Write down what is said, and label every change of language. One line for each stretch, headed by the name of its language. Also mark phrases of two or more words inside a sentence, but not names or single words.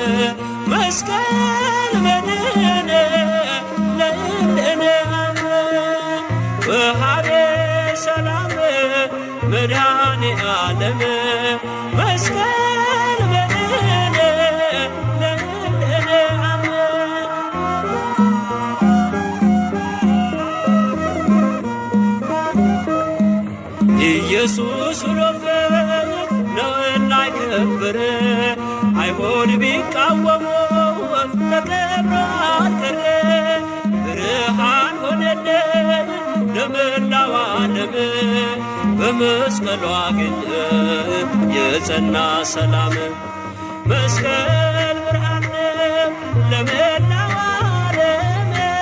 Geez: መስቀል መድኃኔ ለእንደነ ወሃቤ ሰላም መድኃኔ ዓለም መስቀል መድኃኔ ለእንደነ
Amharic: ኢየሱስ ውሎበት ነውና ይከበር አይሁድ ቢቃወሙ ተከብሮ አልቀረ ብርሃን ሆነልን ለመላው ዓለም በመስቀሉ አገኘ የጸና ሰላም መስቀል ብርሃን ለመላው ዓለም